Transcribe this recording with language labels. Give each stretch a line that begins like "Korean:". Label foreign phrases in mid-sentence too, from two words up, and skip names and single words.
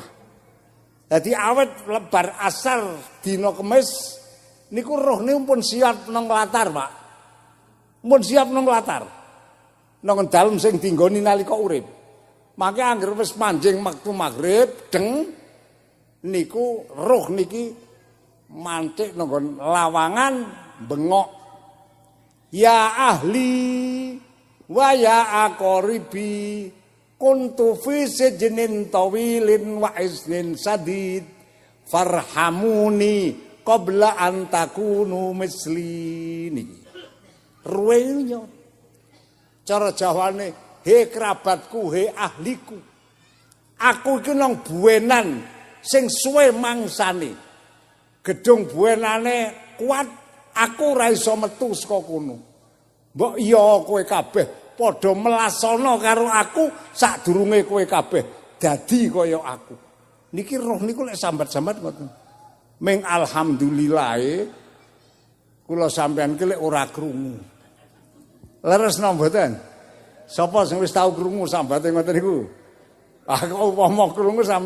Javanese: Dadi awet lebar asar dina Kemis niku rohne pun siap nang latar, Pak. Pun siap nang latar. nang dalem sing dinggoni nalika urip. Mangke anggere wis manjing wektu magrib deng niku roh niki mantik nang lawangan bengok.
Arabic: يا أهلي ويا أقربي كنت في سجن طويل واثنين شديد فارحموني قبل أن تكونوا مثلي niki.
Javanese: Ruwenyo cara Jawane he kerabatku he ahliku aku iki nang buwenan sing suwe mangsane gedung buwenane kuat aku ora iso metu saka kono mbok iya kowe kabeh padha melasana karo aku sadurunge kowe kabeh dadi kaya aku niki roh niku lek sambat-sambat ngoten ming alhamdulillah kula sampean ki lek ora krungu leres napa mboten sapa sing wis tau krungu sambate ngoten niku ah kok upama krungu